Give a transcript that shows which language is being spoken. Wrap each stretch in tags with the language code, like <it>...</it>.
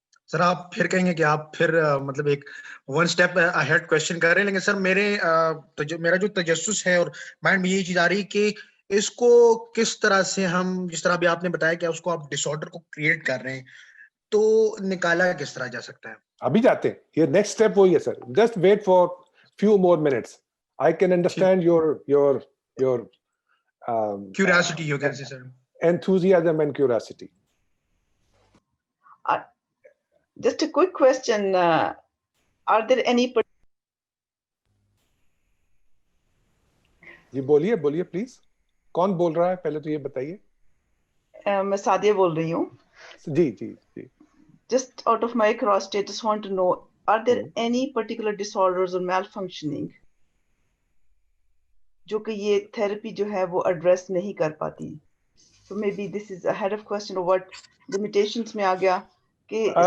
<ur>سر آپ پھر کہیں گے کہ آپ پھر مطلب ایک ون اسٹیپ اہیڈ کوشچن کر رہے ہیں, لیکن سر میرا جو تجسس ہے اور مائنڈ میں یہی چیز آ رہی کہ اس کو کس طرح سے ہم, جس طرح بھی آپ نے بتایا کہ اس کو آپ ڈس آرڈر کو کریٹ کر رہے ہیں, تو نکالا کس طرح جا سکتا ہے؟ ابھی جاتے ہیں. یہ نیکسٹ اسٹیپ وہی ہے سر.</ur> <en>Just wait for few more minutes. I can understand your curiosity, you can say sir. enthusiasm and curiosity. Just a quick question. Are there any</en> <ur>جی بولیے بولیے پلیز. کون بول رہا ہے پہلے تو یہ بتائیے. میں سعدیہ بول رہی ہوں. جی جی جی.</ur> <en>Just out of my curiosity, I just want to know, are there any particular disorders or malfunctioning</en> <ur>جو کہ یہ</ur> <en>therapy</en> <ur>جو ہے وہ</ur> <en>address</en> <ur>نہیں کر پاتی؟</ur> <en>So maybe this is a head of question of what limitations</en> <ur>میں آ گیا کہ</ur>